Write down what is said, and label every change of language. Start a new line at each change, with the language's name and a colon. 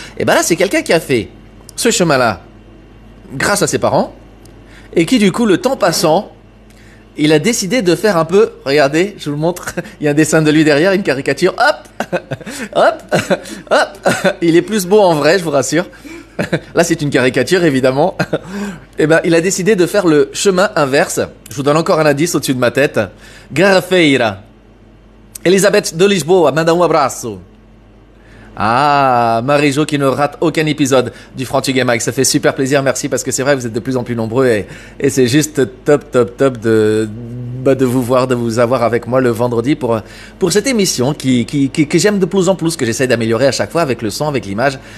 French: Et ben là, c'est quelqu'un qui a fait ce chemin-là grâce à ses parents et qui, du coup, le temps passant, il a décidé de faire un peu, regardez, je vous le montre, il y a un dessin de lui derrière, une caricature, hop, hop, hop, il est plus beau en vrai, je vous rassure. Là, c'est une caricature, évidemment. Eh ben, il a décidé de faire le chemin inverse. Je vous donne encore un indice au-dessus de ma tête.
Portuguese: Garrafeira. Elisabeth de Lisboa, manda um abraço.
French: Ah, Marie-Jo qui ne rate aucun épisode du Frantuguais Mag. Ça fait super plaisir, merci, parce que c'est vrai, vous êtes de plus en plus nombreux et c'est juste top de vous voir, de vous avoir avec moi le vendredi pour cette émission que j'aime de plus en plus, que j'essaie d'améliorer à chaque fois avec le son, avec l'image.